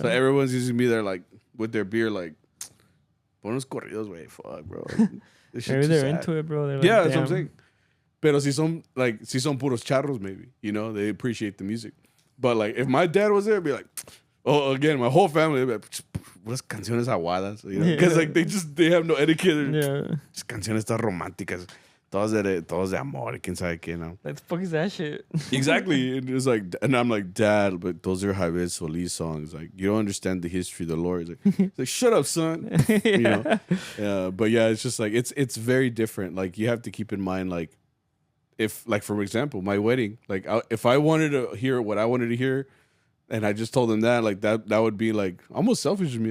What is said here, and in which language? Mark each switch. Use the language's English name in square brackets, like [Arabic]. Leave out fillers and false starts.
[English] So everyone's just gonna be there like with their beer, like, buenos corridos, way, fuck, bro. Maybe they're into it, bro. They're like, yeah, that's what I'm saying. Pero si son puros charros, maybe, you know, they appreciate the music. But like, if my dad was there, I'd be like, oh, again, my whole family, they'd be like, "Puras canciones aguadas," you know, because like they have no etiquette. Yeah, [Spanish] just canciones tan románticas. todos de amor, quién sabe qué, no. [English] Like, the fuck is that shit? Exactly. It was like, and I'm like, Dad, but those are Javier Solis songs. Like, you don't understand the history of the Lord. It's like, shut up, son. You know? Yeah. But yeah, it's just like, it's very different. Like, you have to keep in mind, like, if, like, for example, my wedding, like, if I wanted to hear what I wanted to hear, and I just told them that, like, that would be, like, almost selfish of me.